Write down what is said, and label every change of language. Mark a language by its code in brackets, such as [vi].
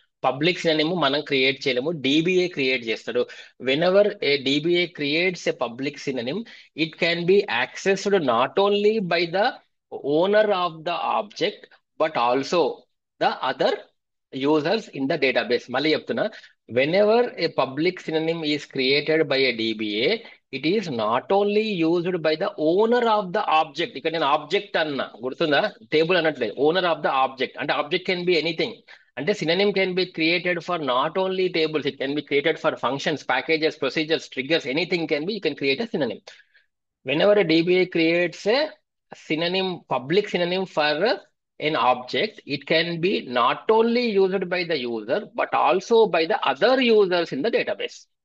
[en] Public synonym మనం create చేయలేము, DBA create చేస్తాడు. Whenever a DBA creates a public synonym, it can be accessed not only by the owner of the object but also the other users in the database. మళ్ళీ చెప్తున్నా, whenever a public synonym is created by a DBA, it is not only used by the owner of the object. [te] ఇక్కడ నేను object అన్నా, గుర్తుందా? Table అనట్లేదు, owner of the object. [en] అంటే object can be anything. అంటే synonym can be created for not only tables, it can be created for functions, packages, procedures, triggers, anything can be, you can create a synonym. Whenever a DBA creates a public synonym for an object, it can be not only used by the user but also by the other users in the database.